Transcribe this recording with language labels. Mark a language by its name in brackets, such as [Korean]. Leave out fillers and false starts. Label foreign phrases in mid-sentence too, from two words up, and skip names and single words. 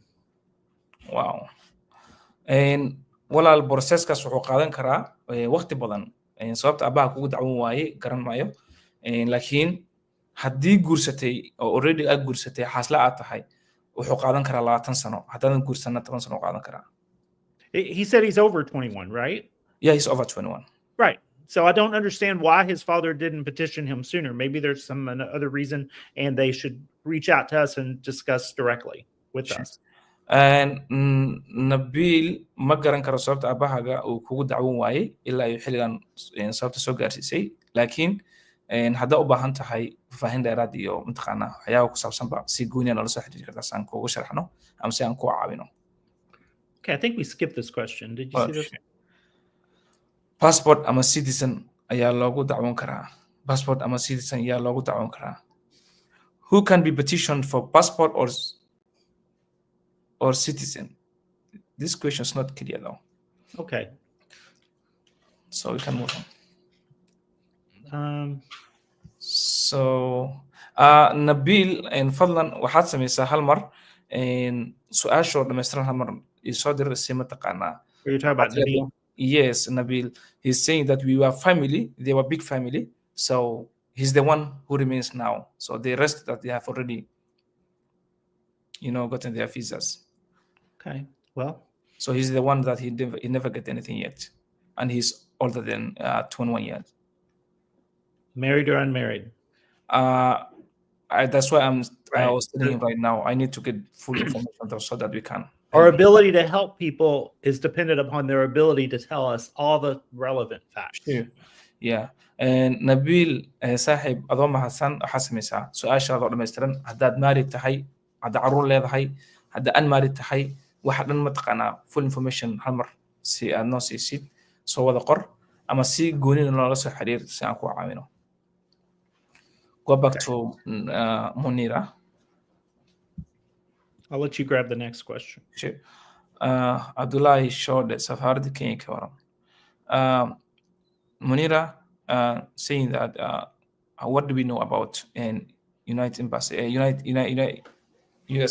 [English] Wow. [Somali] And walaal processkaas wuxuu qaadan karaa waqti badan sababta abaha kugu dacwoon waaye garan maayo laakiin haddii guursatay oo already aad guursatay xaasla aad tahay wuxuu qaadan karaa 20 sano haddaadan guursanna 10 sano qaadan karaa. [English] He said he's over 21, right? Yeah, he's over 21. Right. So I don't understand why his father didn't petition him sooner. Maybe there's some other reason, and they should reach out to us and discuss directly with us. [Somali] And Nabil ma garan karo sababta aabahaaga uu kugu dacwoon waayey ilaa iyo xilligan sababta soo gaarsiisay laakiin haddaa u baahan tahay faahin dheeraad iyo mataqaanaa waxyaaba ku saabsanba si gooniya noola soo xiriiri kartaa si aan kuugu sharxno ama si aan ku caawino. [English] Okay, I think we skipped this question. Did you see this? [Somali] Passport ama citizen ayaa loogu dacwoon karaa. Passport ama citizen ayaa loogu dacwoon karaa. [English] Who can be petitioned for passport or citizen? This question is not clear though. Okay. So we can move on. [Somali] So Nabil fadlan waxaad samaysaa hal mar su-aashoo dhammaystiran hal mar isoo dir si mataqaanaa. [English] You're talking about Nabil? Yes, Nabil. He's saying that we were family. They were big family. So he's the one who remains now. So the rest that they have already, gotten their visas. Okay. Well. So he's the one that he never get anything yet, and he's older than 21 years. Married or unmarried? That's why I was telling him right now. I need to get full information so that we can Our ability to help people is dependent upon their ability to tell us all the relevant facts. Sure. Yeah. [Somali] Nabil saaxiib adoo mahadsan waxaa samaysaa su-aashaadoo dhammaystiran haddaad maarid tahay hadda caruur leedahay hadda an maarid tahay waxa dhan mataqaanaa [English] full information [Somali] hal mar si aad noo siisid soo wada qor ama si goonina noola soo xiriir si aan ku caawino. [English] Go back to Munira. I'll let you grab the next question. Sure. Abdullahi showed Safardi Kenya Kawaram. Munira saying that what do we know about an United Embassy, U.S.